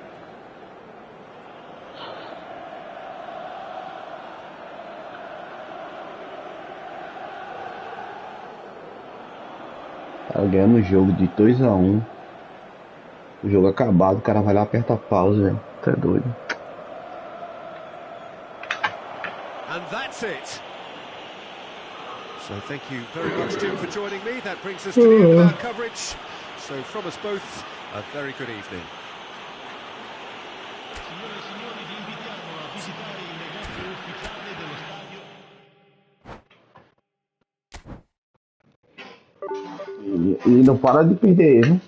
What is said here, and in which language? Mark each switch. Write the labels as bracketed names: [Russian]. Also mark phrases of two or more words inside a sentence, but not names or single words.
[Portuguese] Tá ganhando o jogo de 2-1. O jogo acabado, o cara vai lá, aperta a pausa, velho. Tá doido. [English] And that's it. So thank you very much, Jim, for joining me. That brings us to the end of our coverage. So from us both, a very good evening. [Italian] Signore e signori, vi invitiamo a visitare il negozio ufficiale dello stadio. [Portuguese] E não para de perder, né?